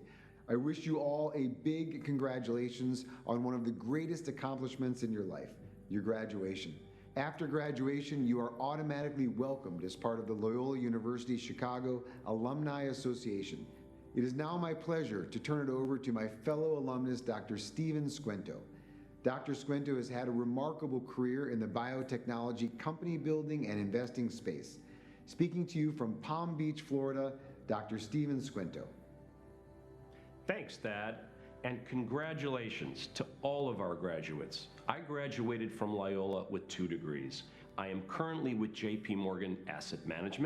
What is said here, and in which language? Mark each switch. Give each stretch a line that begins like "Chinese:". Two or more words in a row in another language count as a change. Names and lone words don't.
English: I wish you all a big congratulations on one of the greatest accomplishments in your life, your graduation. After graduation, you are automatically welcomed as part of the Loyola University Chicago Alumni Association. It is now my pleasure to turn it over to my fellow alumnus, Dr. Steven Squento. Dr. Squento has had a remarkable career in the biotechnology company building and investing space. Speaking to you from Palm Beach, Florida, Dr. Steven Squento. Thanks, Thad, and congratulations to all of our graduates. I graduated from Loyola with 2 degrees. I am currently with JP Morgan Asset Management.